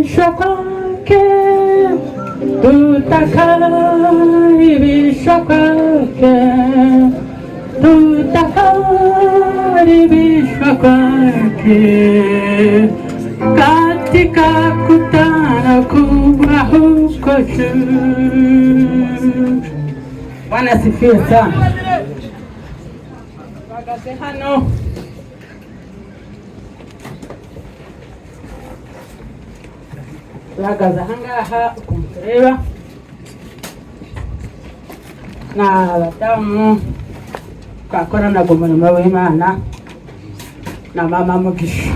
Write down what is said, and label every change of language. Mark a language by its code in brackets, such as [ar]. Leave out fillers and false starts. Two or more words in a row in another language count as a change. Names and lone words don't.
[sw] kwake, tutakaribishwa kwake, tutakaribishwa kwake, katika kutana kubwa huko juu. Bwana asifiwe sana. [rw] Bahagaze hano bahagaze ahangaha ukumureba ni abadamu twakoranaga umurimo w'Imana na mama Mugisha.